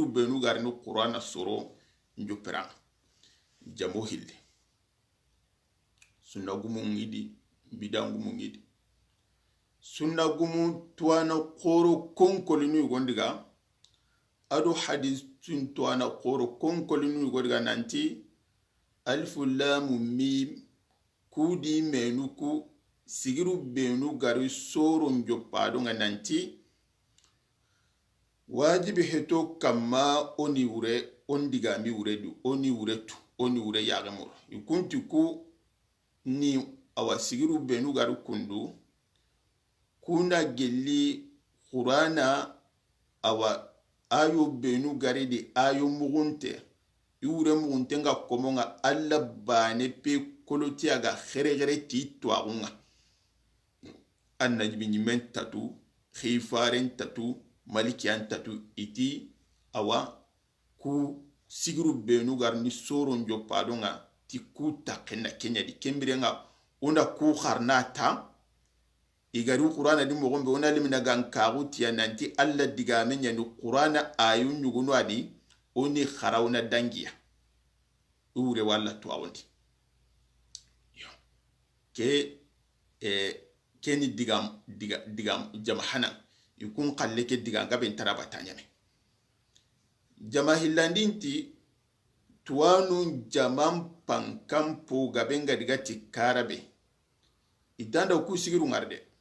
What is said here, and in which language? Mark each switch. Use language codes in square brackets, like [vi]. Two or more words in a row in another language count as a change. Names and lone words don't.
[snk] benu garni qur'ana soro njopera jamo hilde sunna gumu ngidi bidangu mu ngidi sunna gumu tuana qoro konkolinu gondiga ado hadis tun tuana qoro konkolinu gondiga nanti [ar] ألف لام ميم [snk] kudi menuku sigiru benu gari soro njopado nga nanti wajibi heto kama oni ure ondiga mi ure du oni ure tu oni ure yagamur yukunti ku ni awa sigiru benu gari kundu kuna gelli qur'ana awa ayo benu gari di ayo mugunte yure mugunte nga komonga alla bane pe koloti aga khere ti twagunga annajibi nyimen tatu khifaren tatu malikian tatu iti awa ku sigiru benu garni soro njopado nga ti ku takena kenya di kembire nga onda ku kharnata igari qur'ana di mogombe ona limina gankagu tiya nanti alla diga menya ni qur'ana ayun nyugunu adi oni kharawna dangiya ure walla to awondi yo ke keni digam jamahana yukun qalle ke diga gaben taraba tanyame jamahillandinti tuwanu jamam pankampo gabenga diga tikarabe idanda ku sigiru ngarde